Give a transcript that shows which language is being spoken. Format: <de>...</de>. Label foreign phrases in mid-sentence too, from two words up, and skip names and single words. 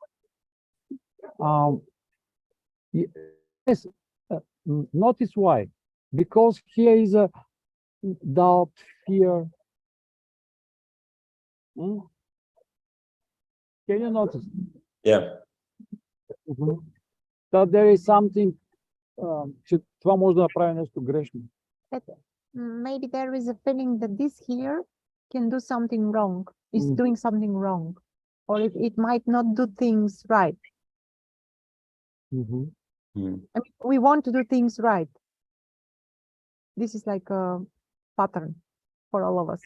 <en>Yes. Notice why. Because here is a doubt, fear. Can you notice? Yeah. That there is something.</en> <bg>Това може да направи нещо грешно.</bg> <en>Maybe there is a feeling that this here can do something wrong, is doing something wrong, or it might not do things right. I mean, we want to do things right. This is like a pattern for all of us.</en>